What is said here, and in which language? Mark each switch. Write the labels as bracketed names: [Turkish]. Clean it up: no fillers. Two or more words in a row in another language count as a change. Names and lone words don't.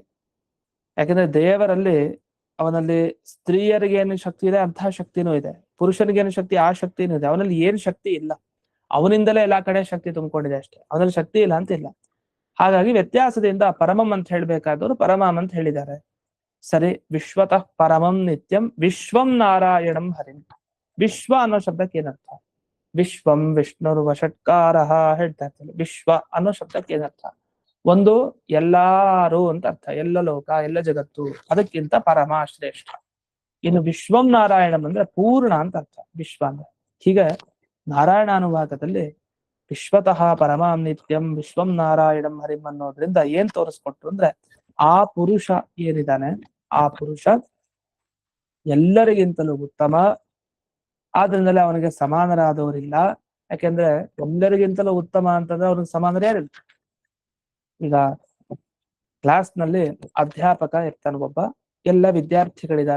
[Kannada] ಯಾಕಂದ್ರೆ ದೇವರಲ್ಲಿ ಅವನಲ್ಲಿ ಸ್ತ್ರೀಯರಿಗೆ ಏನು ಶಕ್ತಿ ಇದೆ ಅಂತಹ ಶಕ್ತಿನೂ ಇದೆ, ಪುರುಷನಿಗೆ ಏನು ಶಕ್ತಿ ಆ ಶಕ್ತಿನೂ ಇದೆ. ಅವನಲ್ಲಿ ಏನ್ ಶಕ್ತಿ ಇಲ್ಲ, ಅವನಿಂದಲೇ ಎಲ್ಲಾ ಕಡೆ ಶಕ್ತಿ ತುಂಬಿಕೊಂಡಿದೆ ಅಷ್ಟೇ, ಅವನಲ್ಲಿ ಶಕ್ತಿ ಇಲ್ಲ ಅಂತಿಲ್ಲ. ಹಾಗಾಗಿ ವ್ಯತ್ಯಾಸದಿಂದ ಪರಮಂ ಅಂತ ಹೇಳ್ಬೇಕಾದವರು ಪರಮಾಂ ಅಂತ ಹೇಳಿದ್ದಾರೆ. [Sanskrit] ಸರಿ, ವಿಶ್ವತಃ ಪರಮಂ ನಿತ್ಯಂ ವಿಶ್ವಂ ನಾರಾಯಣಂ ಹರಿಂ. [Kannada] ವಿಶ್ವ ಅನ್ನೋ ಶಬ್ದಕ್ಕೆ ಏನರ್ಥ? [Sanskrit] ವಿಶ್ವಂ ವಿಷ್ಣುರ್ವ ಷಟ್ಕಾರ [Kannada] ಹೇಳ್ತಾ ಇರ್ತಾರೆ. ವಿಶ್ವ ಅನ್ನೋ ಶಬ್ದಕ್ಕೆ ಏನರ್ಥ? ಒಂದು ಎಲ್ಲಾರು ಅಂತ ಅರ್ಥ, ಎಲ್ಲ ಲೋಕ ಎಲ್ಲ ಜಗತ್ತು, ಅದಕ್ಕಿಂತ ಪರಮ ಶ್ರೇಷ್ಠ. ಇನ್ನು [Sanskrit] ವಿಶ್ವಂ ನಾರಾಯಣಂ [Kannada] ಅಂದ್ರೆ ಪೂರ್ಣ ಅಂತ ಅರ್ಥ ವಿಶ್ವ ಅಂದ್ರೆ. ಹೀಗೆ ನಾರಾಯಣ ಅನುವಾದದಲ್ಲಿ [Sanskrit] ವಿಶ್ವತಃ ಪರಮಾಂ ನಿತ್ಯಂ ವಿಶ್ವಂ ನಾರಾಯಣಂ ಹರಿಂ [Kannada] ಅನ್ನೋದ್ರಿಂದ ಏನ್ ತೋರಿಸ್ಕೊಟ್ರು ಅಂದ್ರೆ, ಆ ಪುರುಷ ಏನಿದ್ದಾನೆ ಆ ಪುರುಷ ಎಲ್ಲರಿಗಿಂತಲೂ ಉತ್ತಮ. ಆದ್ರಿಂದಲೇ ಅವನಿಗೆ ಸಮಾನರಾದವರಿಲ್ಲ. ಯಾಕೆಂದ್ರೆ ಎಲ್ಲರಿಗಿಂತಲೂ ಉತ್ತಮ ಅಂತಂದ್ರೆ ಅವ್ರಿಗೆ ಸಮಾನರು ಯಾರಿಲ್ಲ. ಈಗ ಕ್ಲಾಸ್ ನಲ್ಲಿ ಅಧ್ಯಾಪಕ ಇರ್ತಾನೆ ಒಬ್ಬ, ಎಲ್ಲ ವಿದ್ಯಾರ್ಥಿಗಳಿದ್ದಾರೆ.